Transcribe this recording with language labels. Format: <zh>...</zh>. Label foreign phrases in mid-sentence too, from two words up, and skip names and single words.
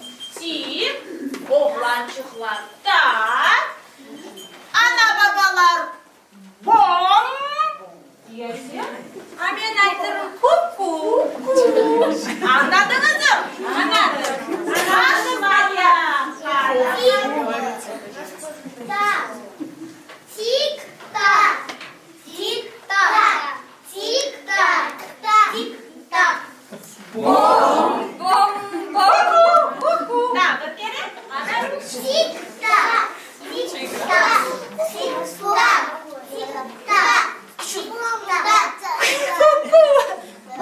<tr>Siz oğlancıklar da ana babalar bom diyersin. Ben aytırım kuku. Anladınız mı? Anladım. Anladım ya. Tik tak, tik tak, tik tak, tik tak. Bom, bom. Ne bir kere? Anladım. Tik tak, tik tak, tik tak, tik tak, tik tak.</tr>